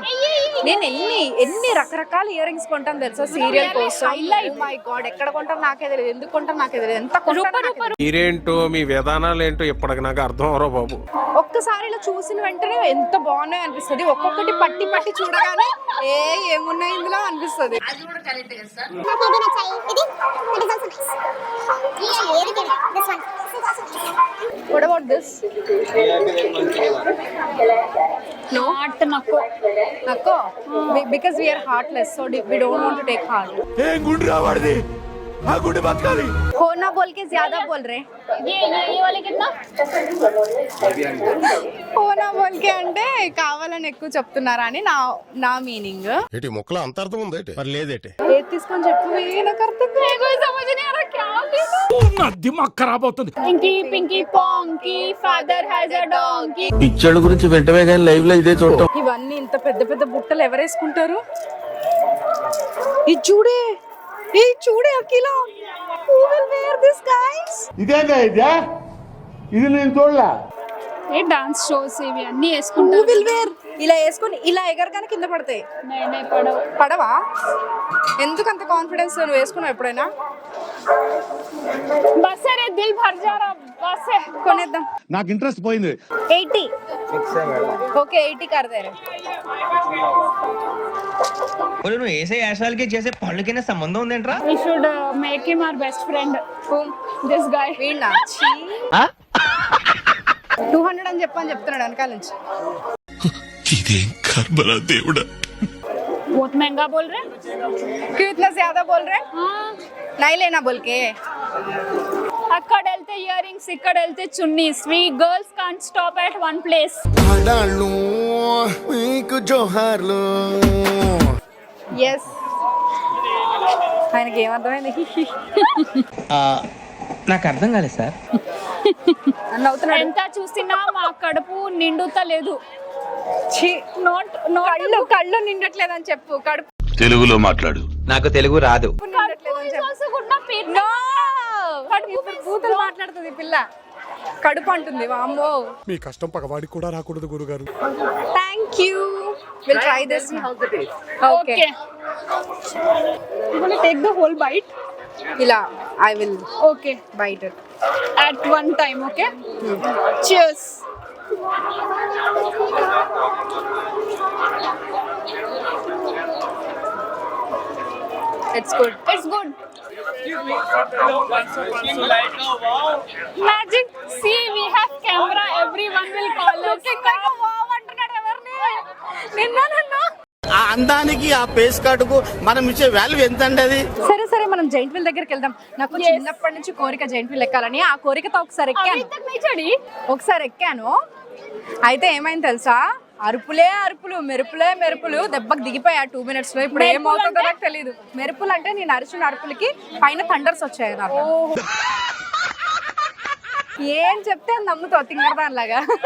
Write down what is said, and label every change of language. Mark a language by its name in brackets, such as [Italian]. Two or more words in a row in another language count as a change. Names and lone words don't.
[Telugu] నేను ఎన్ని రకరకాల ఇయర్ రింగ్స్ కొంటాను తెలుసా సీరియల్ కోసం. మై గాడ్, ఎక్కడ కొంటాను నాకే తెలియదు, ఎందుకు కొంటాను నాకే తెలియదు, ఎంత కొంటాను. మీరేంటో మీ విధానాలు ఏంటో ఇప్పటికి నాకు అర్థం అవరో బాబు. ఒక్కసారి ఇలా చూసిన వెంటనే ఎంత బాగున్నాయి అనిపిస్తుంది. ఒక్కొక్కటి పట్టి పట్టి చూడగానే ఏమున్నాయి ఇందులో అనిపిస్తుంది. [English] What about this? No, [Hindi] నాట్ నక్కో. Nakko. [English] Because we are heartless, so we don't want to take heart. [Telugu] ఏం గుండు రావాడిది, ఆ గుండె బతకాలి. [Hindi] होना बोल के ज्यादा बोल रहे. ये वाले कितना? होना बोल के [Telugu] అంటే కావాలని ఎక్కువ చెప్తున్నారా అని నా మీనింగ్. ఏంటి మొక్కలో అంత అర్థం ఉంది ఏంటి? మరి లేదేటి? ఏది తీసుకొని చెప్పు, నాకు అర్థం కాదు. [Hindi] कोई समझ नहीं आ रहा क्या लिखा. [Telugu] నా [Hindi] दिमाग ख़राब [Telugu] అవుతుంది. [English] Pinky pinky panky father has a donkey. [Telugu] పిక్చర్ల గురించి వెంటనే కానీ లైవ్ లో ఇదే చూడటం. ఇవన్నీ ఇంత పెద్ద పెద్ద బుట్టలు ఎవరేసుకుంటారు? ఇది చూడే, అఖిల. [English] Who will wear this, guys? [Telugu] ఇది నేను చూడలా. ఏ [English] dance shows [Telugu] ఇవి అన్ని [English] Who [Telugu] వేసుకుంటారు. [English] will wear? [Telugu] ఇలా వేసుకొని ఇలా ఎగరగానే కింద పడతాయి. నేనే పడవు. పడవా? ఎందుకు అంత కాన్ఫిడెన్స్? నువ్వు వేసుకున్నావు ఎప్పుడైనా? [Hindi] बस रे दिल भर जा रा బస్ है. [Telugu] కొనేద్దాం. నాకు ఇంట్రెస్ట్ పోయింది. [Hindi] 80. [Telugu] ఓకే, 80 [Hindi] कर दे रहे. [Telugu] నువ్వు వేసే యాశాలకి చేసే పళ్ళకైనా సంబంధం ఉందేంట్రా? [English] We should make him our best friend. This guy. [Telugu] వీళ్ళ 200 అని చెప్తున్నాడు వెనకాల నుంచి. ఇదేం కర్మరా దేవుడా. [Hindi] बहुत महंगा बोल रहे. क्यों इतना ज्यादा बोल रहे? हाँ. नहीं लेना बोल के. [Telugu] అక్కడ వెళ్తే ఇయర్ రింగ్స్, ఇక్కడ వెళ్తే చున్నీస్. [English] We girls can't stop at one place. Yes. [Telugu] ఆయనకి ఏమర్థమైంది? నాకు అర్థం కాలేదు సార్. నవ్వుతున్నాడు. ఎంత చూసినా మా కడుపు నిండుతలేదు. ఛీ, [English] Not [Telugu] కళ్ళు నిండట్లేదని చెప్పు. కడుపు తెలుగులో మాట్లాడు. నాకు తెలుగు రాదు. నిండట్లేదని చెప్పు. [English] also good na pay. No, [Telugu] బూతులు మాట్లాడుతుంది పిల్ల. కడుపు అంటుంది వామ్మో. మీ కష్టం పగవాడికి కూడా రాకూడదు గురుగారు. [English] Thank you. Will try this. Okay. You gonna take the whole bite? [Telugu] ఇలా [English] I will Okay. Bite it. At one time, okay? Cheers. It's good. It's good. Magic. See, we have camera. Everyone will call us. [Telugu] ఆ అందానికి ఆ పేస్ కార్డుకు మనం ఇచ్చే వాల్యూ ఎంత అండి అది? సరే సరే మనం [English] giant wheel [Telugu] దగ్గరికి వెళ్దాం. నాకు చిన్నప్పటి నుంచి కోరిక [English] giant wheel [Telugu] ఎక్కాలని. ఆ కోరికతో ఒకసారి ఎక్కాను. [Hindi] अभी तक नहीं चढ़ी. [Telugu] ఒకసారి ఎక్కాను. అయితే ఏమైంది తెలుసా, అరుపులే అరుపులు, మెరుపులే మెరుపులు, దెబ్బకి దిగిపోయా 2 minutes లో. ఇప్పుడు ఏమవుతుందో నాకు తెలియదు. మెరుపులు అంటే నేను అరిచిన అరుపులకి పైన థండర్స్ వచ్చాయి నాకు. ఏం చెప్తే అది నమ్ముతావు తింగరదానిలాగా.